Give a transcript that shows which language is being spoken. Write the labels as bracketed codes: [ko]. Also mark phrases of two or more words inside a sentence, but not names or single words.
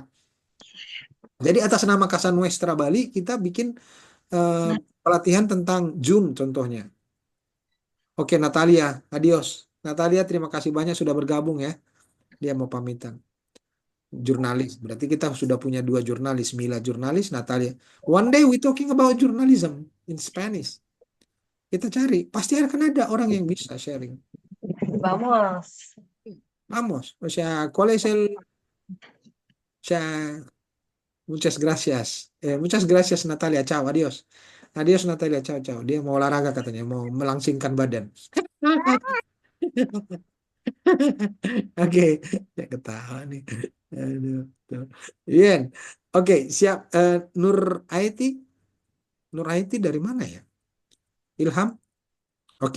[id] Jadi atas nama Casa Nuestra Bali kita bikin pelatihan tentang Zoom contohnya. Oke, Natalia, adios. Natalia, terima kasih banyak sudah bergabung ya. Dia mau pamitan. Jurnalis, berarti kita sudah punya 2 jurnalis, Mila jurnalis, Natalia. [en] One day we talking about journalism in Spanish. [id] Kita cari, pasti akan ada orang yang bisa sharing. [es] Vamos. Vamos, o sea, ¿cuál es el...? O sea, muchas gracias. Muchas gracias Natalia, chao, adios. Adios Natalia, chao, chao. [id] Dia mau olahraga katanya, mau melangsingkan badan. Oke, ya ketawa nih. Aduh, tuh. Bien. Oke, siap. Nur Aiti. Nur Aiti dari mana ya? Ilham? Oke.